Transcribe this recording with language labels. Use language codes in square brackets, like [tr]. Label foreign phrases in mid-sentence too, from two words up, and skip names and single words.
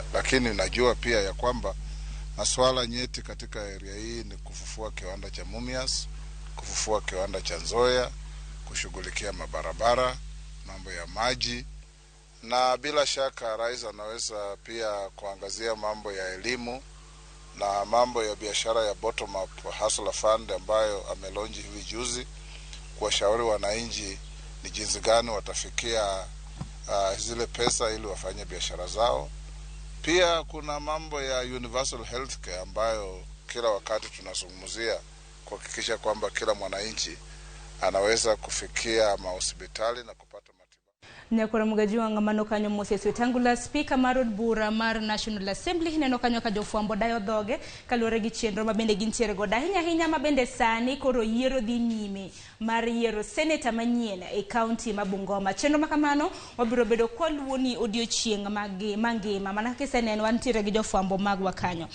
[sw] Lakini najua pia ya kwamba masuala nyeti katika area hii ni kufufua kiwanda cha Mumias, kufufua kiwanda cha Nzoia, kushughulikia mabarabara, mambo ya maji, na bila shaka rais anaweza pia kuangazia mambo ya elimu na mambo ya biashara ya [en] bottom up hustler fund [sw] ambayo amelonji hivi juzi, kuwashauri wananchi ni jinsi gani watafikia zile pesa ili wafanye biashara zao. Pia kuna mambo ya [en] universal healthcare [sw] ambayo kila wakati tunazungumzia kuhakikisha kwamba kila mwananchi anaweza kufikia mahospitali na kupata matibabu. [luo] Nyakwaro Mugejwang' mano kanyo Moses Wetangula speaker mar od bura mar National Assembly neno kanyo ka jofwambo dayo dhoge kaluwore gi chenro mabende gintiere godo ahinya mabende sani koro yiero dhi nyime mar yiero senator manyien e kaunti ma Bungoma. Chenro makamano wabiro bedo kwaluwo ni odiochieng' mangima mana kiseneno wantiere gi jofwambo magwa kanyo.